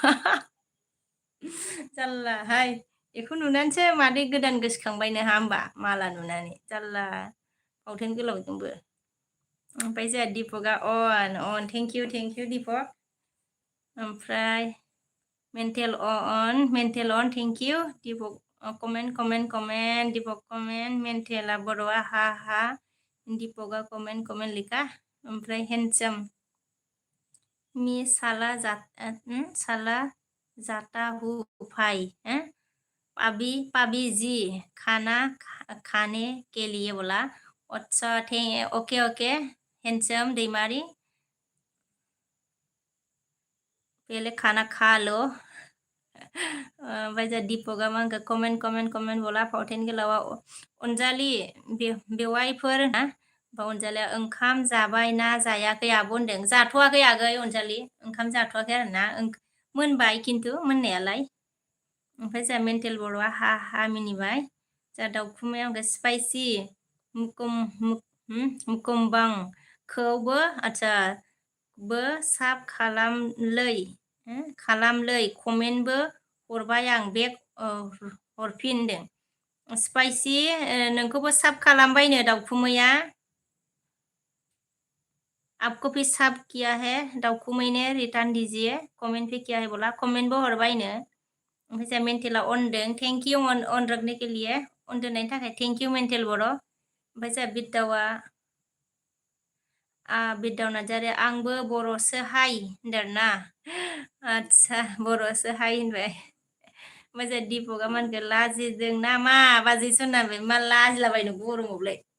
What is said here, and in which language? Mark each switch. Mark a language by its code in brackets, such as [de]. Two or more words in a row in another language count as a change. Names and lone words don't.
[brx] जाल्लाहाय बेखौ नुनानैसो मादै गोदान गोसोखांबाय नोहा होमबा माला नुनानै जाल्ला फावथेन गोलावजोंबो ओमफ्राय जोंहा दिपकआ अन [en] thank you [brx] दिपक ओमफ्राय मेन्टेल अन [en] thank you [brx] दिपक कमेन्ट दिपक कमेन्ट मेन्टेला बर'आ हा दिपकआ कमेन्ट लिखा ओमफ्राय हेन्डसाम मी साला [hi] जाता हूँ भाई पाबी जी खाना खाने के लिए बोला अच्छा [en] okay handsome [hi] दैमारी पहले खाना खा लो [brx] ओमफ्राय जा दिपकआ मा होनखो कमेन्ट बोला फावथेन गोलावा अनजालि बेवाइफोर ना अनजालिया ओंखाम जाबाय ना जायाखै आब' होनदों जाथ'वाखै आगै अनजालि ओंखाम जाथ'वाखै आरोना मोनबाय खिन्थु मोननायालाय ओमफ्राय जा मेन्टेल बर'आ हा मिनिबाय जा दाउखुमाया स्पाइसि मुकुमबांखौबो आच्छा साब खालामलै कमेन्टबो हरबाय आं बेक हरफिनदों स्पाइसि नोंखौबो साब खालामबायनो दाउखुमैया [hi] आपको भी सब किया है [brx] दाउखुमै ने रिटार्न दीजिए कमेंट पे किया है बोला कमेन्टबो हरबायनो ओमफ्राय जा मेन्टेला अनदों [en] thank you [brx] अन [hi] रखने के लिए [brx] अन दोननायनि थाखाय [en] thank you [brx] मेन्टेल बर' ओमफ्राय जा बिरदाव नार्जारि आंबो बर'सो हाय होनदोंना आच्छा बर'सो हाय होनबाय ओमफ्राय जा दिपकआ मा होनखो लाजिदों ना मा बाजैसो होननानै मा लाजिलाबायनो गरमावलाय